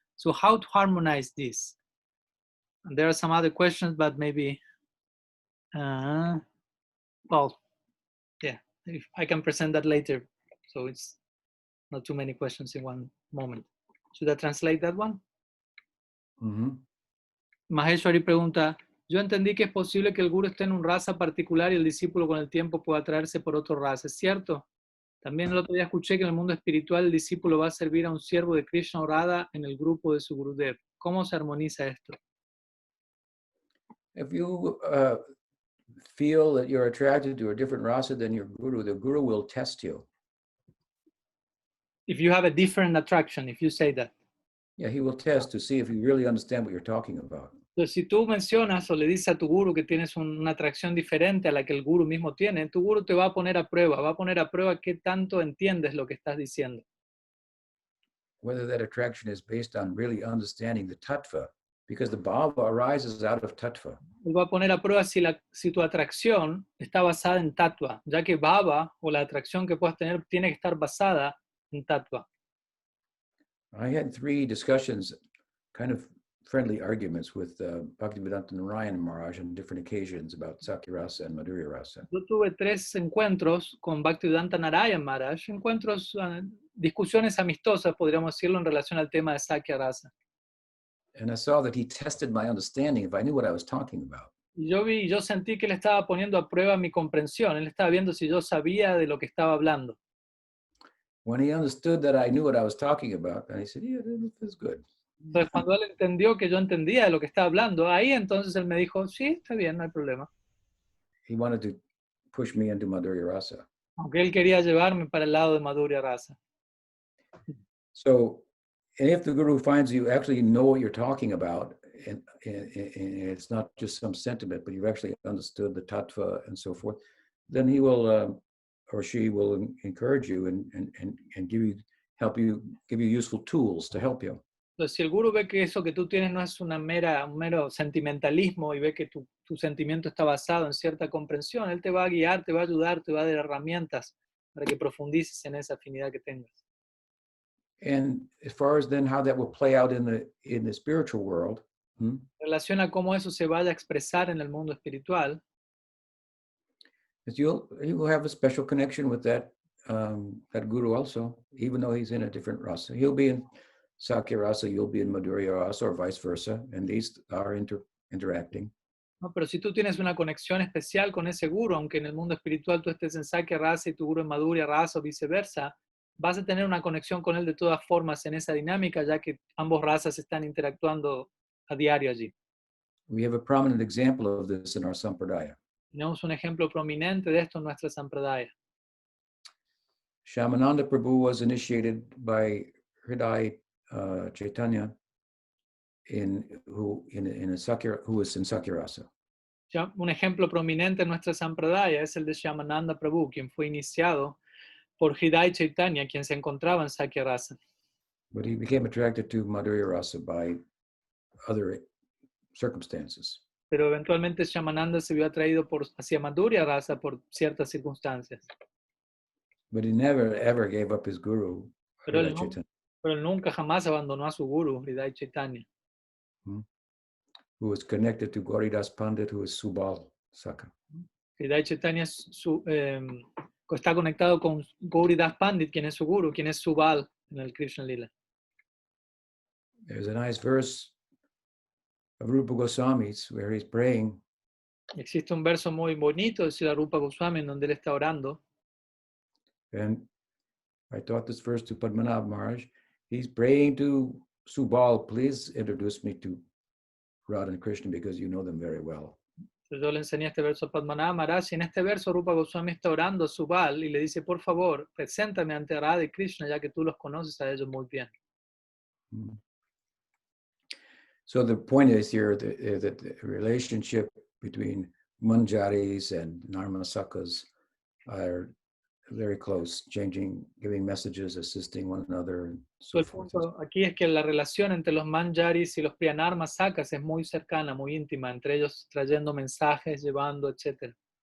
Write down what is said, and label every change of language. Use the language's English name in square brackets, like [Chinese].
[English] So how to harmonize this? And there are some other questions, but maybe, well, yeah, if I can present that later. So it's not too many questions in one moment. Should I translate that one? Mm-hmm. [Spanish] Maheshwari pregunta, yo entendí que es posible que el guru esté en un raza particular y el discípulo con el tiempo pueda atraerse por otro raza, ¿es cierto? También el otro día escuché que en el mundo espiritual el discípulo va a servir a un siervo de Krishna o Radha en el grupo de su Gurudev. ¿Cómo se armoniza esto? [English] If you feel that you're attracted to a different rasa than your guru, the guru will test you. If you have a different attraction, if you say that. Yeah, he will test to see if you really understand what you're talking about. [Spanish] Entonces, si tú mencionas o le dices a tu guru que tienes una atracción diferente a la que el guru mismo tiene, tu guru te va a poner a prueba qué tanto entiendes lo que estás diciendo. [English] Whether that attraction is based on really understanding the tattva, because the bhava arises out of tattva. [Spanish] Él va a poner a prueba si tu atracción está basada en tattva, ya que bhava o la atracción que puedas tener tiene que estar basada en tattva. [English] I had 3 discussions, kind of friendly arguments with Bhaktivedanta Narayan Maharaj on different occasions about Sakyarasa and Madhurya Rasa. [Spanish] Yo tuve 3 encuentros con Bhaktivedanta Narayan Maharaj, discusiones amistosas, podríamos decirlo, en relación al tema de Sakya Rasa. [English] And I saw that he tested my understanding if I knew what I was talking about. [Spanish] Y yo sentí que él estaba poniendo a prueba mi comprensión, él estaba viendo si yo sabía de lo que estaba hablando. [English] When he understood that I knew what I was talking about, and he said, yeah, that's good. [Spanish] Entonces, cuando él entendió que yo entendía de lo que estaba hablando, ahí entonces él me dijo, sí, está bien, no hay problema. [English] He wanted to push me into Madhurya Rasa. [Spanish] Aunque él quería llevarme para el lado de Madhurya Rasa. [English] So, and if the guru finds you actually know what you're talking about, and it's not just some sentiment, but you've actually understood the tattva and so forth, then he will or she will encourage you and give you useful tools to help you. [Spanish] Entonces, si el guru ve que eso que tú tienes no es un mero sentimentalismo y ve que tu sentimiento está basado en cierta comprensión, él te va a guiar, te va a ayudar, te va a dar herramientas para que profundices en esa afinidad que tengas. [English] And as far as then how that will play out in the spiritual world, [Spanish] En relación a cómo eso se vaya a expresar en el mundo espiritual, [English] is you will have a special connection with that guru also, even though he's in a different rasa. He'll be in Sakya Rasa, you'll be in Madhurya Rasa, or vice versa, and these are interacting. [Spanish] ¿no? Pero si tú tienes una conexión especial con ese guru, aunque en el mundo espiritual tú estés en Sakya Rasa y tu guru en Madhurya Rasa o viceversa, vas a tener una conexión con él de todas formas en esa dinámica, ya que ambos razas están interactuando a diario allí. [English] We have a prominent example of this in our sampradaya. [Spanish] Tenemos un ejemplo prominente de esto en nuestra sampradaya. [English] Shyamananda Prabhu was initiated by Hridaya Chaitanya who was in Sakya Rasa. [Spanish] Un ejemplo prominente en nuestra sampradaya es el de Shyamananda Prabhu, quien fue iniciado por Hridaya Chaitanya, quien se encontraba en Sakya Rasa. [English] But he became attracted to Madhurya Rasa by other circumstances. [Spanish] Pero eventualmente Shyamananda se vio atraído hacia Madhurya Rasa por ciertas circunstancias. [English] But he never ever gave up his guru, [Spanish] Pero [English] Hridaya Chaitanya. [Spanish] Pero él nunca jamás abandonó a su guru, Hridaya Chaitanya. [English] Who was connected to Gauridas Pandit, who is Subal Saka. [Spanish] Hridaya Chaitanya está conectado con Gauridas Pandit, quien es su guru, quien es Subal en el Krishna Lila. [English] There's a nice verse of Rupa Goswami's where he's praying. [Spanish] Existe un verso muy bonito de Srila Rupa Goswami en donde él está orando. [English] And I taught this verse to Padmanabh Maharaj. He's praying to Subal, please introduce me to Radha and Krishna because you know them very well. [Spanish] Yo le enseñé este verso a Padmanabh Maharaj y en este verso Rupa Goswami está orando a Subal y le dice, por favor, preséntame ante Radha y Krishna ya que tú los conoces a ellos muy bien. [English] So the point is here that the relationship between Manjaris and Narmasakas are very close, giving messages, assisting one another. And so [Spanish] el [English] forth. [Spanish] punto aquí es que la relación entre los manjaris y los priyanarmasakas es muy cercana, muy íntima, entre ellos trayendo mensajes, llevando, etc.